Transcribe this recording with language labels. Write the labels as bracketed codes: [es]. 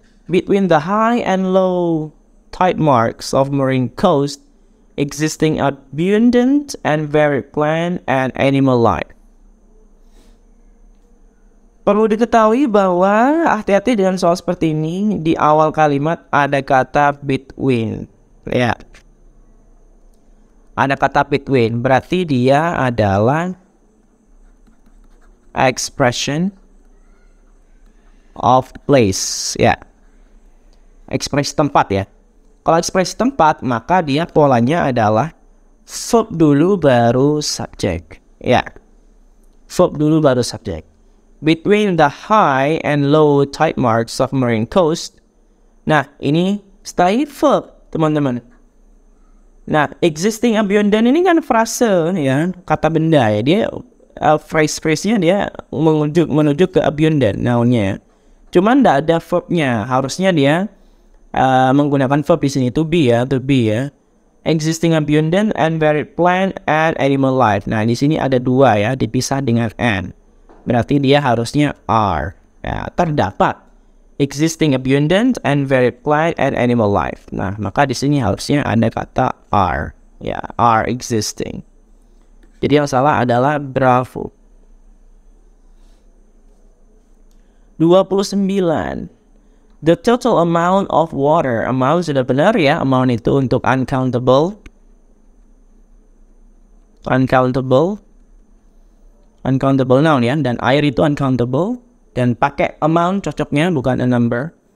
[en] Between the high and low tide marks of marine coast, existing abundant and varied plant and animal life. [id] Perlu diketahui bahwa hati-hati dengan soal seperti ini. Di awal kalimat ada kata between. Ya. Ada kata between. Berarti dia adalah [en] expression of place. [id] Ya. Ekspresi tempat ya. Kalau ekspresi tempat, maka dia polanya adalah verb dulu baru subjek. Ya. Verb dulu baru subjek. [en] Between the high and low tide marks of marine coast. [id] Nah, ini setelah ini verb, teman-teman. Nah, existing abundant ini kan frase ya, kata benda ya. Dia phrase-nya dia menuju ke abundant noun-nya. Cuman tidak ada verbnya. Harusnya dia menggunakan verb di sini to be ya. [en] Existing abundant and varied plant and animal life. [id] Nah, di sini ada dua ya, dipisah dengan and. Berarti dia harusnya are. Ya, terdapat [en] existing abundant and varied plant and animal life. [id] Nah, maka di sini harusnya ada kata are. Ya, are existing. Jadi yang salah adalah bravo. [en] 29. The total amount of water. [id] Amount sudah benar ya. Amount itu untuk uncountable. Uncountable noun ya, dan air itu uncountable, dan pakai amount cocoknya bukan a number.